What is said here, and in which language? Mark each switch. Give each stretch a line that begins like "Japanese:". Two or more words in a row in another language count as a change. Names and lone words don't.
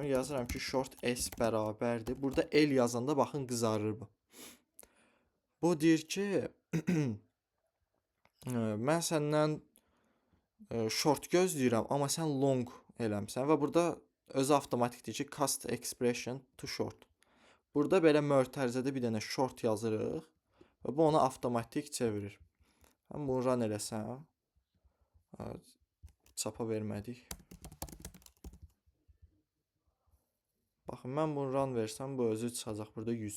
Azerbaijani: Yazıram ki, short S bərabərdir. Burada L yazanda baxın qızarır bu. Bu deyir ki, mən səndən short gözləyirəm, amma sən long eləmsən. Və burada özü avtomatikdir ki,
English: cast expression to short.
Azerbaijani: Burada belə mötərizədə bir dənə short yazırıq və bu onu avtomatik çevirir. Mən bunu run eləsəm, çapa vermədik. Baxın, mən bunu run versəm, bu özü çıxacaq burada 100.